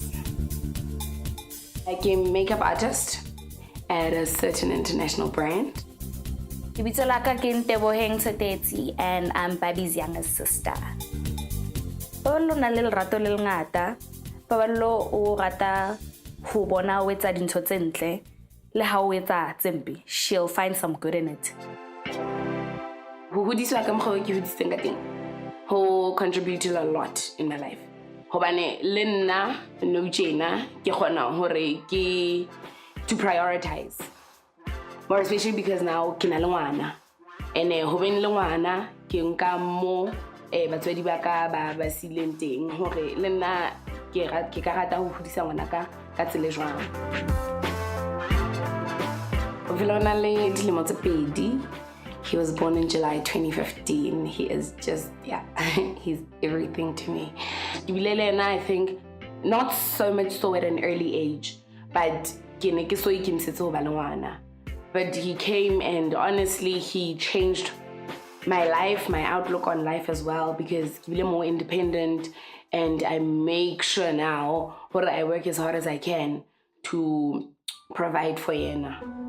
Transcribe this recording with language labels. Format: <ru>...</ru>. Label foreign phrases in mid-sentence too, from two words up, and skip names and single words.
<en>I'm a makeup artist at a certain international brand.</en> <st>Lebitso la ka ke Nteboheng Tshotletsi</st> <en>and I'm Babi's youngest sister.</en> <st>Paballo na le lerato le lengata. Paballo o rata ho bona o etsa dintho tse ntle le ha o etsa tse mpe.</st> <en>She'll find some good in it.</en> <st>Who hodiswa ka mokgwa o ke hodisitseng ka teng ho</st> <en>contributed a lot in my life.</en> <st>Hobane le nna nou tjena ke kgona hore ke</st> <en>to prioritize. More especially because now</en> <st>ke na le ngwana. And ho beng le ngwana ke nka mo batswadi ba ka ba sileng teng hore le nna ke ka rata ho hodisa ngwana ka tsela jwang. O vela le dilemo tse pedi.</st> <en>He was born in July 2015. He is just, yeah, he's everything to me. I think not so much so at an early age, but but he came and honestly he changed my life, my outlook on life as well, because I'm more independent and I make sure now that I work as hard as I can to provide for Yena.</en>